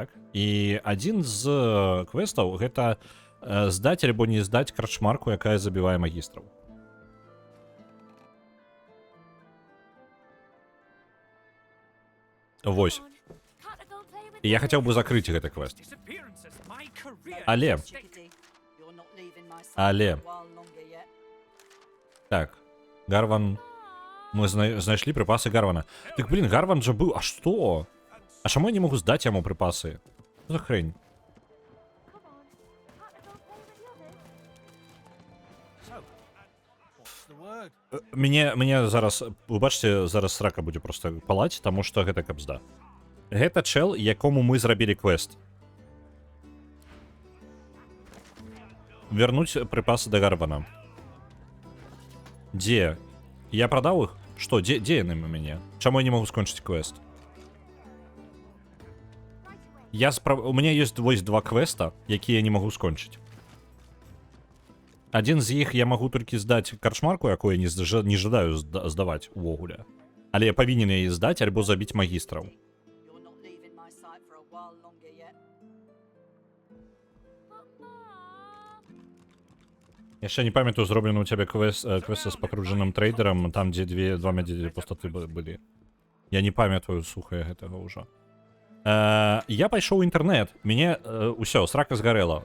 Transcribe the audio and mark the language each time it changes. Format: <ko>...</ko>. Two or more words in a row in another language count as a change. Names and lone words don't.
<be>І адзін з квестаў гэта здаць альбо не здаць крачмарку, якая забівае магістраў. Вось. І я хацеў бы закрыць гэты квест.</be> <en>Disappearances. My career</en> <be>Але,</be> <en>is at stake. Chickadee. You're not leaving my sight</en> <be>Але.</be> <en>for a while longer yet.</en> <be>так, Гарван... Мы знайшлі прыпасы Гарвана. Так, блин, Гарван жа быў, а што?</be> <uk>А чому я не можу здати йому припаси? Що за хрень? Мне зараз, ви бачите, зараз срака буде просто палать, тому що гэта капзда.</uk> <be>Гэта чел, якому мы зрабілі квест.</be> <ru>Вернуть припасы до Гарвана. Где? Я продал их? Что, где они у меня? Чему я не могу скончить квест? У меня есть вось два квеста, якія я не могу скончить.</ru> <be>Один з іх я могу толькі здаць карчмарку, якую я не жадаю здаваць увогуле. Але я павінен яе здаць альбо забіць магістраў.</be> <en>You're not leaving my sight for a while longer yet.</en> <be>Яшчэ не памятаю, зроблены у цябе квест з пакруджаным трейдерам, там дзе два медзедзі пустаты былі. Я не памятаю, слухай, гэтага ўжо. Я пайшоў у інтэрнэт, мяне ўсё, срака згарэла.</be>